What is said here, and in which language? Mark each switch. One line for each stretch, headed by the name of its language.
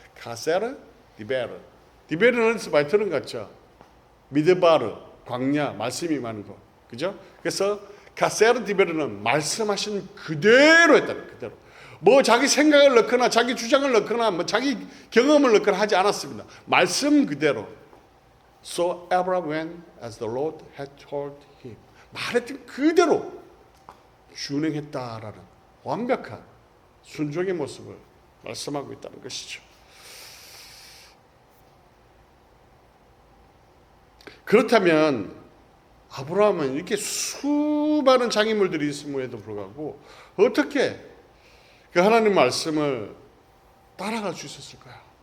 Korean: 카세르 디베르. 디베르는 어디서 많이 들은 것 같죠? 미드바르, 광야, 말씀이 많은 거. 그죠? 그래서 카세르 디베르는 말씀하신 그대로 했다는 그대로. 뭐 자기 생각을 넣거나 자기 주장을 넣거나 뭐 자기 경험을 넣거나 하지 않았습니다. 말씀 그대로.
English: So Abraham went as the Lord had told him.
Korean: 말했던 그대로 준행했다라는 완벽한 순종의 모습을 말씀하고 있다는 것이죠. 그렇다면 아브라함은 이렇게 수많은 장애물들이 있음에도 불구하고 어떻게 그 하나님 말씀을 따라갈 수 있었을까요?